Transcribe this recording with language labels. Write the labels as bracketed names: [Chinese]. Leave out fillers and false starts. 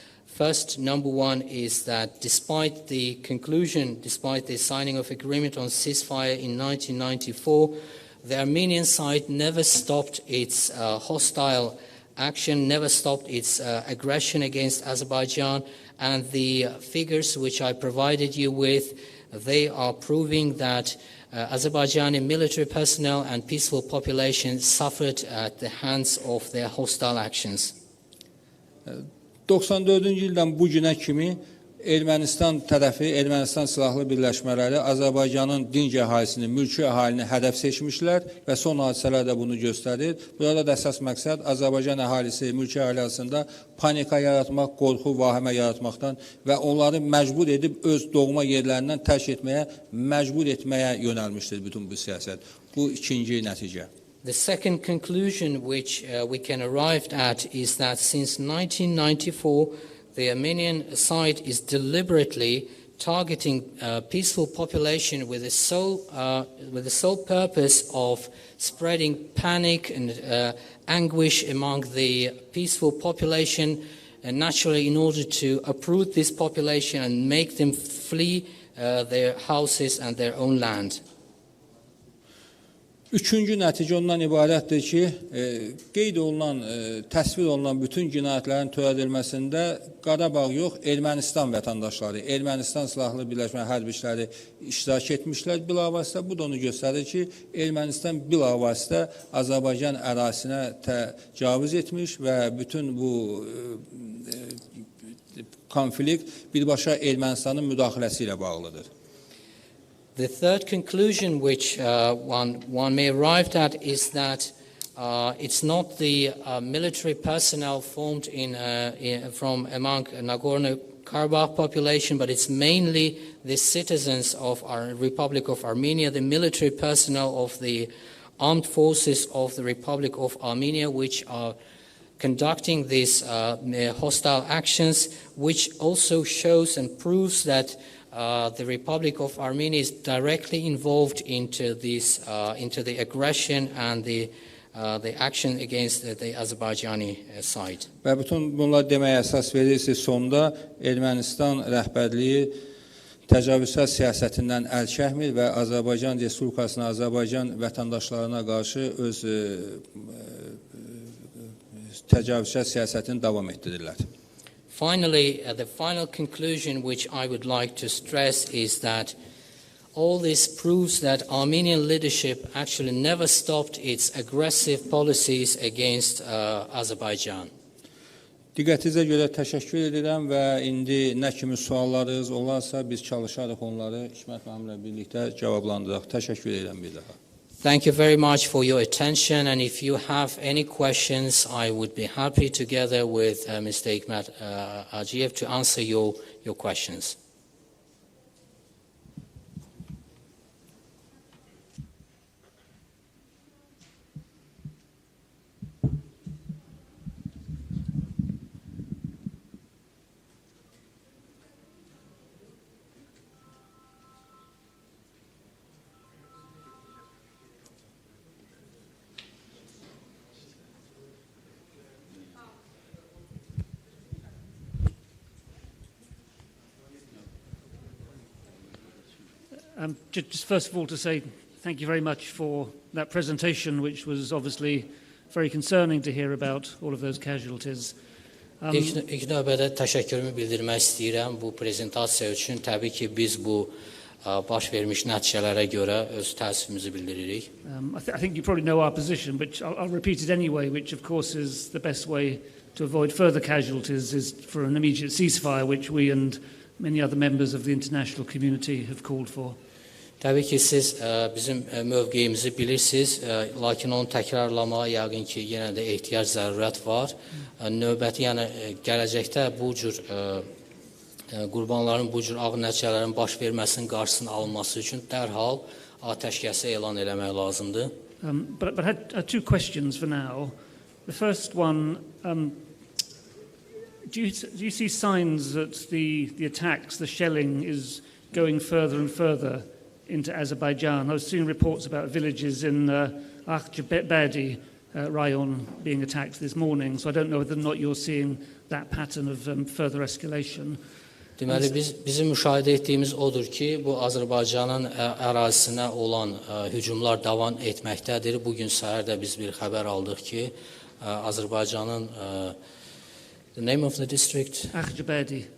[English] First, number 1 is that despite the signing of agreement on ceasefire in 1994, the Armenian side never stopped its hostile action, never stopped its aggression against Azerbaijan, and the figures which I provided you with, they are proving that Azerbaijani military personnel and peaceful population suffered at the hands of their hostile actions. [Azerbaijani] 94-cü ildən bu günə kimi Ermənistan tərəfi, Ermənistan silahlı birləşmələri Azərbaycanın dinc əhalisini, mülki əhalini hədəf seçmişlər və son hadisələr də bunu göstərir. Burada da əsas məqsəd Azərbaycan əhalisi, mülki əhali arasında panika yaratmaq, qorxu, vahimə yaratmaqdan və onları məcbur edib öz doğma yerlərindən tərk etməyə, məcbur etməyə yönəlmişdir bütün bu siyasət. Bu ikinci nəticə. [English] The second conclusion which we can arrive at is that since 1994, the Armenian side is deliberately targeting peaceful population with the sole purpose of spreading panic and anguish among the peaceful population, and naturally in order to uproot this population and make them flee their houses and their own land. [Azerbaijani] Üçüncü nəticə ondan ibarətdir ki, qeyd olunan, təsvir olunan bütün cinayətlərin törədilməsində Qarabağ yox, Ermənistan vətəndaşları, Ermənistan silahlı birləşmə hərbiçiləri iştirak etmişlər bilavasitə. Bu da onu göstərir ki, Ermənistan bilavasitə Azərbaycan ərazisinə təcavüz etmiş və bütün bu konflikt birbaşa Ermənistanın müdaxiləsi ilə bağlıdır. [English] The third conclusion which one may arrive at is that it's not the military personnel formed from among Nagorno-Karabakh population, but it's mainly the citizens of our Republic of Armenia, the military personnel of the armed forces of the Republic of Armenia, which are conducting these hostile actions, which also shows and proves that the Republic of Armenia is directly involved into the aggression and the action against the Azerbaijani side. [Azerbaijani] Və bütün bunlar deməyə əsas verirsə, sonda Ermənistan rəhbərliyi təcavüzkar siyasətindən əl çəkmir və Azərbaycan Respublikasına, Azərbaycan vətəndaşlarına qarşı öz təcavüzkar siyasətini davam etdirirlər. [English] Finally, the final conclusion which I would like to stress is that All this proves that Armenian leadership actually never stopped its aggressive policies against Azerbaijan. [Azerbaijani] Diqqətinizə görə təşəkkür edirəm və indi nə kimi suallarınız olarsa biz çalışarıq onları Hikmət müəllimlə birlikdə cavablandıraq. Təşəkkür edirəm bir daha. [English] Thank you very much for your attention, and if you have any questions, I would be happy together with Mr. Hikmət Hacıyev to answer your questions. Just first of all to say thank you very much for that presentation, which was obviously very concerning to hear about all of those casualties. [Azerbaijani] İlk növbədə təşəkkürümü bildirmək istəyirəm bu prezentasiya üçün. Təbii ki, biz bu baş vermiş nəticələrə görə öz təəssüfümüzü bildiririk. [English] I think you probably know our position, but I'll repeat it anyway, which of course is the best way to avoid further casualties is for an immediate ceasefire, which we and many other members of the international community have called for. [Azerbaijani] Təbii ki, siz bizim mövqeyimizi bilirsiniz, lakin onu təkrarlamağa yəqin ki, yenə də ehtiyac zərurət var. Növbəti, yəni gələcəkdə bu cür qurbanların bu cür ağır nəticələrin baş verməsinin qarşısının alınması üçün dərhal atəşkəsi elan eləmək lazımdır. [English] But I had two questions for now. The first one, do you see signs that the attacks, the shelling is going further and further into Azerbaijan? I was seeing reports about villages in Akhjabadi rayon being attacked this morning, so I don't know whether or not you're seeing that pattern of further escalation. [Azerbaijani] Deməli, bizim müşahidə etdiyimiz odur ki, bu Azərbaycanın ərazisinə olan hücumlar davam etməkdədir. Bugün səhər də biz bir xəbər aldıq ki, Azərbaycanın [English] the name of the district? [Azerbaijani] Akhjabadi.